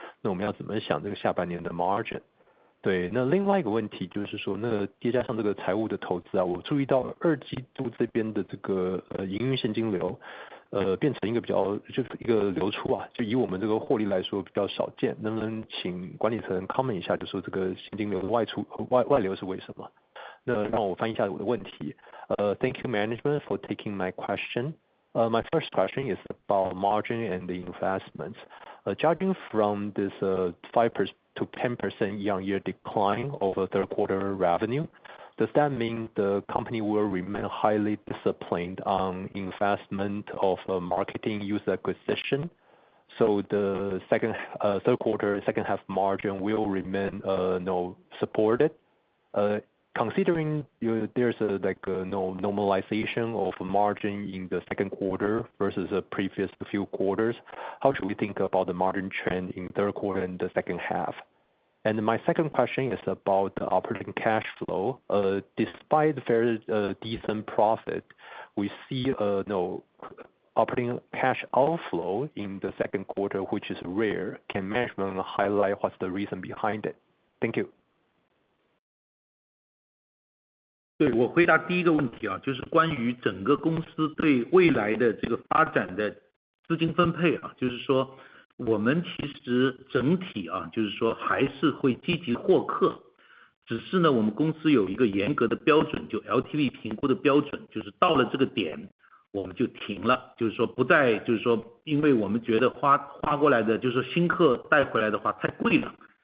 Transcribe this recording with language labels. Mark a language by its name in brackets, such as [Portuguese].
[Chinese] 那我们要怎么想这个下半年的 margin？ 对，那另外一个问题就是说，那叠加上这个财务的投资啊，我注意到2季度这边的这个营运现金流，变成一个比较就是一个流出啊，就以我们这个获利来说比较少见，能不能请管理层 comment 一下，就说这个现金流的外流是为什么？那让我翻译一下我的问题。 [English] Thank you management for taking my question. My first question is about margin and the investments. Judging from this 5% to 10% year-on-year decline of third quarter revenue, does that mean the company will remain highly disciplined on investment of marketing user acquisition? So the third quarter, second half margin will remain supported. Considering there's no normalization of margin in the second quarter versus the previous few quarters, how should we think about the margin trend in third quarter and the second half? And my second question is about the operating cash flow. Despite very decent profit, we see no operating cash outflow in the second quarter, which is rare. Can management highlight what's the reason behind it? Thank you. [Chinese] 对，我回答第一个问题啊，就是关于整个公司对未来的这个发展的资金分配啊，就是说我们其实整体啊，就是说还是会积极获客，只是呢，我们公司有一个严格的标准，就 LTV 评估的标准，就是到了这个点我们就停了，就是说不再，就是说因为我们觉得花过来的，就是说新客带回来的话太贵了。